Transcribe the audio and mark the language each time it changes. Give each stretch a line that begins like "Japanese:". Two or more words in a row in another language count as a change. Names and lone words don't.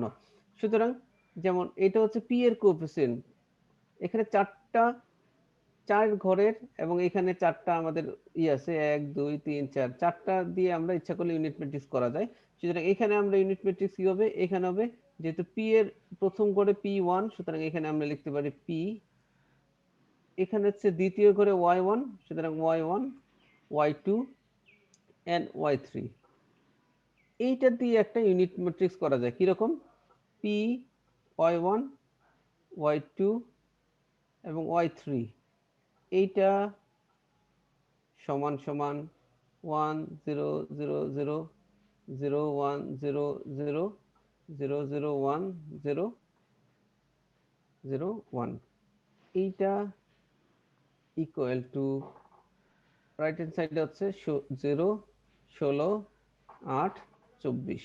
Bangla: সুতরাং যেমন এটা হচ্ছে পি এর কোএফিসিয়েন্ট, এখানে 4 ঘরের এবং এখানে 4টা আমাদের আছে 1 2 3 4, 4টা দিয়ে আমরা ইচ্ছা করলে
English: unit matrix
Bangla: করা যায়। সুতরাং এখানে আমরা
English: unit matrix
Bangla: কি হবে, এখানে হবে যেহেতু পি এর প্রথম ঘরে p1, সুতরাং এখানে আমরা লিখতে পারি p, এখানে হচ্ছে দ্বিতীয় ঘরে y1, সুতরাং y1 y2 and y3। এইটা দিয়ে একটা
English: unit matrix
Bangla: করা যায় কি রকম, p y1 y2 এবং y3, এইটা সমান সমান 1 0 0 0 0 1 0 0 0 0 1 0 0 1, এইটা
English: equal to right hand side
Bangla: হচ্ছে 0 16 8 24।